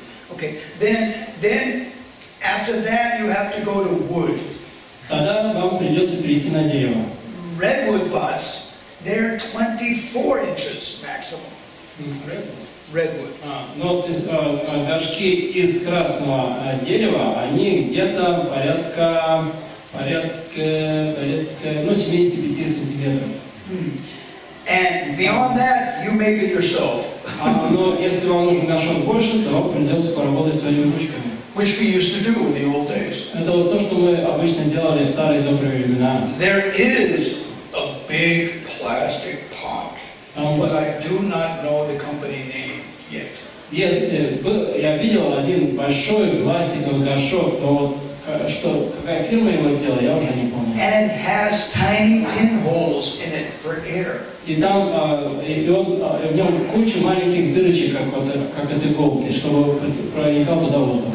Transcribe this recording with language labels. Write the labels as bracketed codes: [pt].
[en] Okay, then after that you have to go to wood. [ru] Тогда вам придется перейти на дерево. [en] Redwood pots, they're 24 inches maximum. Redwood. [ru] Но горшки из красного дерева, они где-то порядка 75 сантиметров. [en] And beyond that, you make it yourself. [ru] Но если вам нужен горшок больше, то вам придется поработать своими ручками. [en] Which we used to do in the old days. [ru] Это вот то, что мы обычно делали в старые добрые времена. [en] There is a big plastic pot, but I do not know the company name yet. [ru] Я видел один большой пластиковый горшок, но вот какая фирма его делала, я уже не помню. [en] And it has tiny pinholes in it for air. [ru] И там в нем куча маленьких дырочек, как от иголки, чтобы проникал туда воздух.